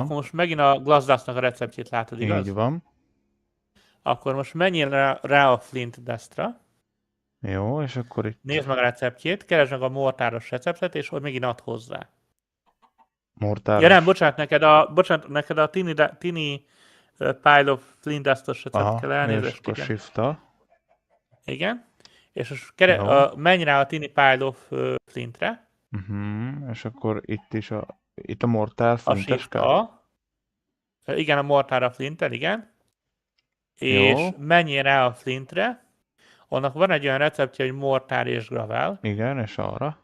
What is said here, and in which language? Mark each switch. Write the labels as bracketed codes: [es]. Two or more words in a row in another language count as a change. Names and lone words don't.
[hu] Akkor most megint a Glassdustnak a receptjét látod, igaz? így van. Akkor most menjél rá a Flint Dustra, Jó, és akkor itt nézd meg a receptjét, keresd meg a mortáros receptet, és ott megint add hozzá. mortáros. Ja nem, bocsánat, neked a tini pile of Flint Dustos recept kell és elnézést. akkor Igen. shift-a. Igen. És most Jó. menj rá a tini pile of Flintre, Uh-huh. És akkor itt is itt a mortál a flintes Shift kell. A. Igen, a mortára Flinten, igen. És Jó. menjél rá a Flintre, annak van egy olyan receptje, hogy mortár és gravel, Igen, és arra.